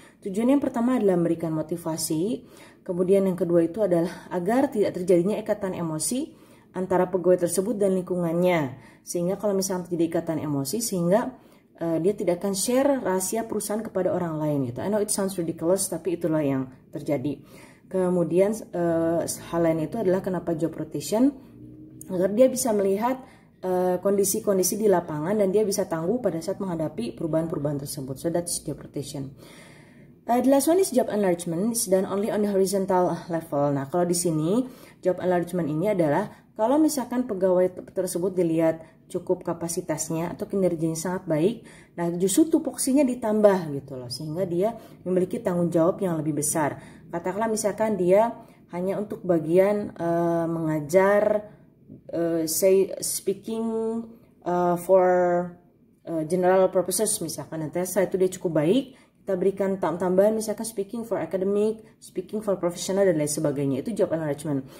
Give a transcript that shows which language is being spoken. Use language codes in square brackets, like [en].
[id] Tujuannya yang pertama adalah memberikan motivasi, kemudian yang kedua itu adalah agar tidak terjadinya ikatan emosi antara pegawai tersebut dan lingkungannya, sehingga kalau misalnya terjadi ikatan emosi, sehingga dia tidak akan share rahasia perusahaan kepada orang lain gitu. I know it sounds ridiculous, tapi itulah yang terjadi. Kemudian hal lain itu adalah kenapa job rotation, agar dia bisa melihat kondisi-kondisi di lapangan dan dia bisa tangguh pada saat menghadapi perubahan-perubahan tersebut. [en] So that's job rotation. The last one is job enlargement. It's done only on the horizontal level. [id] Nah, kalau di sini job enlargement ini adalah kalau misalkan pegawai tersebut dilihat cukup kapasitasnya atau kinerjanya sangat baik, nah justru tupoksinya ditambah gitu loh, sehingga dia memiliki tanggung jawab yang lebih besar. Katakanlah misalkan dia hanya untuk bagian mengajar, say speaking for general purposes misalkan, nanti setelah itu dia cukup baik, kita berikan tambahan misalkan speaking for academic, speaking for professional dan lain sebagainya. Itu job enlargement.